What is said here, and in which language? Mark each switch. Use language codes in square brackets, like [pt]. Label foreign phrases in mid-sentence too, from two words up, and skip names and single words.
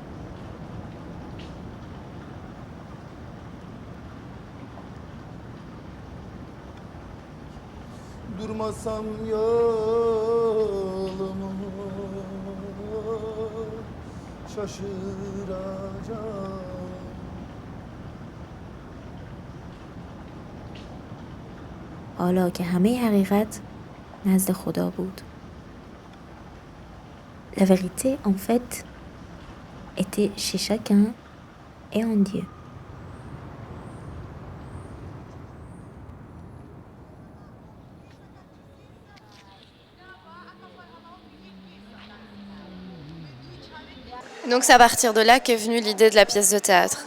[tr] Durmasam yolumu şaşıracağım. [fa] حالا که همه حقیقت نزد خدا بود. [fr] La vérité, en fait, était chez chacun et en Dieu. Donc c'est à partir de là qu'est venue l'idée de la pièce de théâtre.